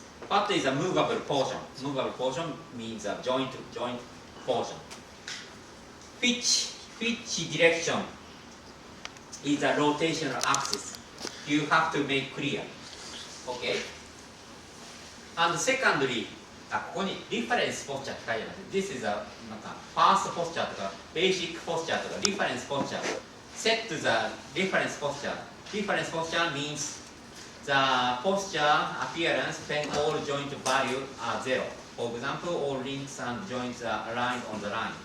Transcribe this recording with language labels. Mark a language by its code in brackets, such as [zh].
[en] What is a movable portion? Movable portion means a joint portion. Which direction is a rotational axis? You have to make clear. Okay? And secondly, [ja] ここに reference posture って書いてます。 [en] This is a なんか first posture とか basic posture とか reference posture. Set the reference posture. Reference posture means the posture appearance when all joint values are 0. For example, all links and joints are aligned on the line.